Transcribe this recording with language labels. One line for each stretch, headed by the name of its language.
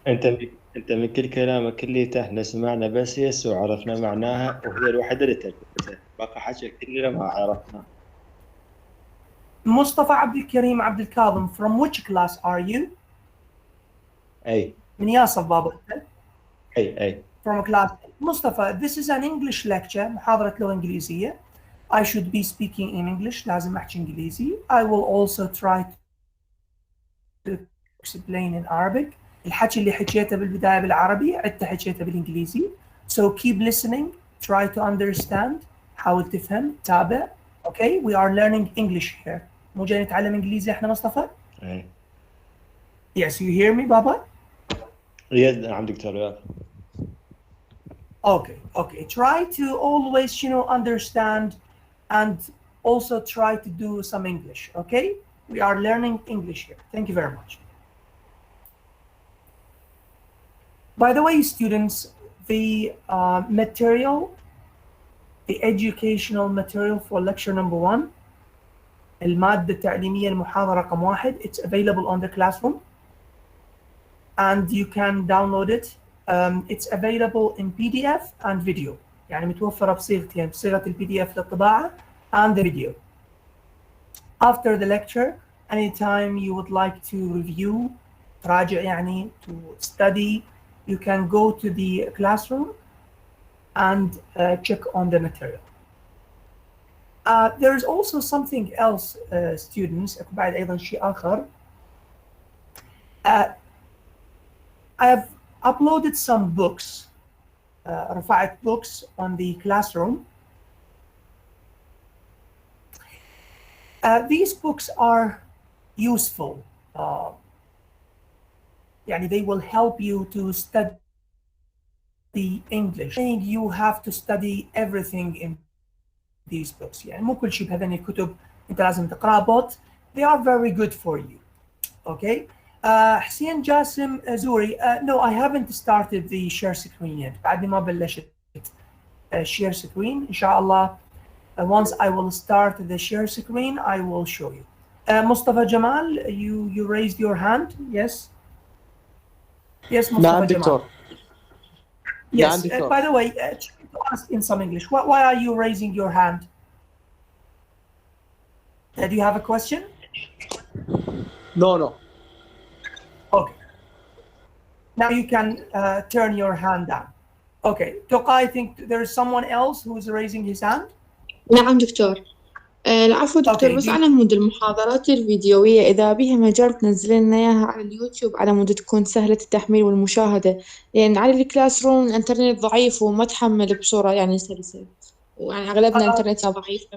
Arabic: انت من كل كلامك اللي احنا سمعنا بس يس وعرفنا معناها وهي الوحيده اللي ترجمتها، باقي حكي كلنا ما عرفنا.
English: مصطفى عبد الكريم عبد الكاظم, from which class are you?
Arabic: اي من ياصف بابا. اي
English: From class مصطفى, this is an English lecture,
Arabic: محاضرة لغة إنجليزية.
English: I should be speaking in English,
Arabic: لازم أحكي إنجليزي.
English: I will also try to explain in Arabic.
Arabic: الحكي اللي حكيته بالبداية بالعربي عدته حكيته بالإنجليزي.
English: So keep listening, try to understand,
Arabic: حاول تفهم, تابع.
English: Okay, we are learning English here.
Arabic: مو جاي نتعلم إنجليزي إحنا مصطفى؟ اي
English: Yes, you hear me بابا?
Arabic: نعم دكتور.
English: Okay. Try to always, understand and also try to do some English. Okay, we are learning English here. Thank you very much. By the way, students, the material, the educational material for lecture number 1,
Arabic: المادة التعليمية المحاضرة رقم 1,
English: it's available on the classroom and you can download it. It's available in PDF and video. يعني متوفرة بصيغتين, بصيغة الPDF للطباعة and the video. After the lecture, anytime you would like to review,
Arabic: تراجع يعني,
English: to study, you can go to the classroom and check on the material. There is also something else, students.
Arabic: بعد أيضا شيء آخر.
English: I have uploaded some books,
Arabic: رفعت
English: books on the classroom. These books are useful. يعني they will help you to study English. You have to study everything in these books.
Arabic: يعني مو كل شيء بهذين الكتب أنت لازم تقرأ,
English: but they are very good for you. Okay. حسين جاسم زوري, no, I haven't started the share screen yet.
Arabic: بعدني ما بلشت share screen. إن شاء الله
English: once I will start the share screen, I will show you. Mustafa Jamal, you raised your hand. Yes. Yes, Mustafa Jamal. Yes. By the way, to ask in some English, why are you raising your hand? Do you have a question? No. Okay. Now you can turn your hand down. Okay. Toka, I think there is someone else who is raising his hand.
Arabic: نعم دكتور. العفو دكتور, بس على مود المحاضرات الفيديوية إذا بيها مجال تنزل لنا إياها على اليوتيوب على مود تكون سهلة التحميل والمشاهدة, لأن على الكلاس روم الإنترنت ضعيف وما تحمل بصورة يعني سلسة, ويعني أغلبنا إنترنتنا ضعيف.